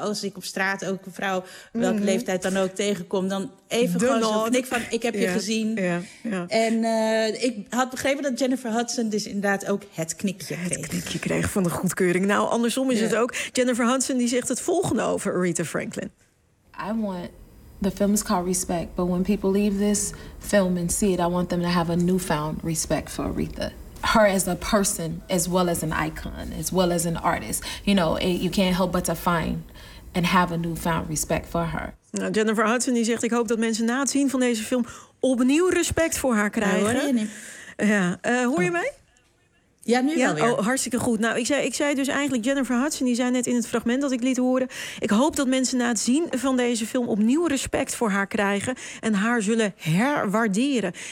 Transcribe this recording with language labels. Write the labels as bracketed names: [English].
[Dutch] Als ik op straat ook een vrouw welke leeftijd dan ook tegenkom... dan even gewoon zo'n knik van ik heb je gezien. Ja, ja. En ik had begrepen dat Jennifer Hudson dus inderdaad ook het knikje kreeg. Het knikje kreeg van de goedkeuring. Nou, andersom is het ook. Jennifer Hudson die zegt het volgende over Aretha Franklin. [English] I want... The film is called Respect, but when people leave this film and see it, I want them to have a newfound respect for Aretha. Her as a person, as well as an icon, as well as an artist. You know, you can't help but to find and have a newfound respect for her. [Dutch] Nou, Jennifer Hudson die zegt, ik hoop dat mensen na het zien van deze film opnieuw respect voor haar krijgen. Nee, hoor je niet. Ja, hoor je mij? Ja, nu wel weer. Oh, hartstikke goed. Nou, ik zei dus eigenlijk Jennifer Hudson, die zei net in het fragment dat ik liet horen. Ik hoop dat mensen na het zien van deze film opnieuw respect voor haar krijgen en haar zullen herwaarderen.